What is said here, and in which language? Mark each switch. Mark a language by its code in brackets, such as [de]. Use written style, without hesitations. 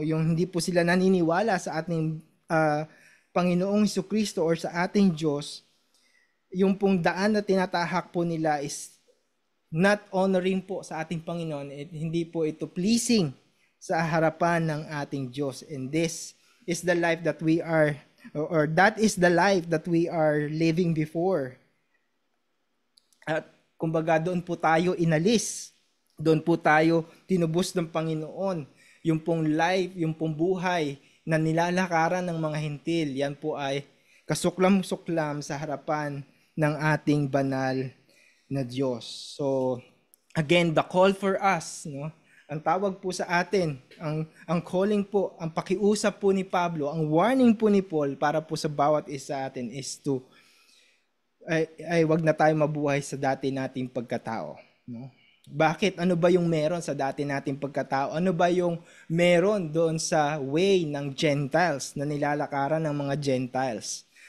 [tl] Yung hindi po sila naniniwala sa ating Panginoong Jesucristo or sa ating Diyos, yung pong daan na tinatahak po nila [en] is not honoring [tl] po sa ating Panginoon. Hindi po ito pleasing sa harapan ng ating Diyos. [en] And this is the life that we are, or that is the life that we are living before. [tl] At kumbaga doon po tayo inalis. Doon po tayo tinubos ng Panginoon. Yung pong life, yung pong buhay na nilalakaran ng mga hintil, yan po ay kasuklam-suklam sa harapan ng ating banal na Diyos. [en] So, again, the call for us, no? [tl] Ang tawag po sa atin, ang calling po, ang pakiusap po ni Pablo, ang warning po ni Paul para po sa bawat isa atin [en] is to [tl] wag na tayo mabuhay sa dati nating pagkatao. No? Bakit? Ano ba yung meron sa dati nating pagkatao? Ano ba yung meron doon sa way ng Gentiles na nilalakaran ng mga Gentiles?